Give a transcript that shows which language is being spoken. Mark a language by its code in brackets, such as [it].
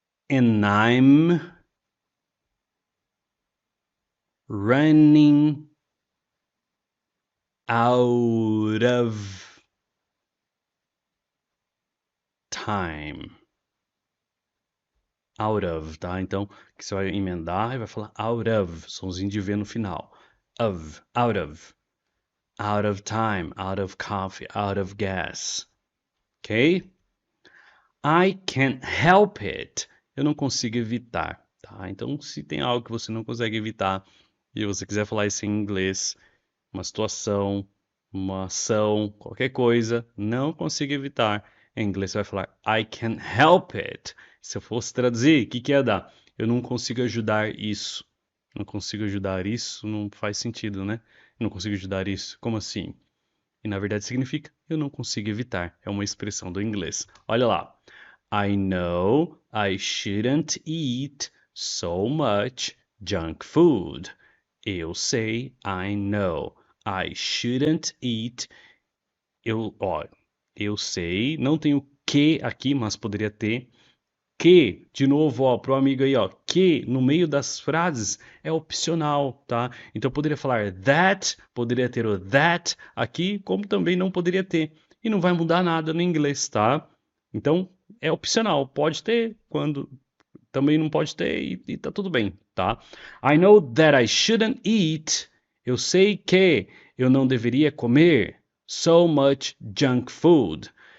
[en] And I'm running out of time. Out of, tá? [pt] Então, que você vai emendar e vai falar [en] out of, [pt] somzinho de V no final. [en] Of, out of. Out of time, out of coffee, out of gas. Ok? I can't help it. [pt] Eu não consigo evitar, tá? Então, se tem algo que você não consegue evitar e você quiser falar isso em inglês, uma situação, uma ação, qualquer coisa, não consigo evitar. Em inglês você vai falar [en] I can't help it. [pt] Se eu fosse traduzir, o que que ia dar? Eu não consigo ajudar isso. Não consigo ajudar isso, não faz sentido, né? Eu não consigo ajudar isso. Como assim? E na verdade significa eu não consigo evitar. É uma expressão do inglês. Olha lá. [en] I know I shouldn't eat so much junk food. [pt] Eu sei, [en] I know. I shouldn't eat. [pt] Eu sei, não tenho que aqui, mas poderia ter. Que, de novo, ó, pro amigo aí, ó, que no meio das frases é opcional, tá? Então eu poderia falar that, poderia ter o that aqui, como também não poderia ter. E não vai mudar nada no inglês, tá? Então é opcional, pode ter, quando também não pode ter e tá tudo bem, tá? [en] I know that I shouldn't eat. [pt] Eu sei que eu não deveria comer [en] so much junk food.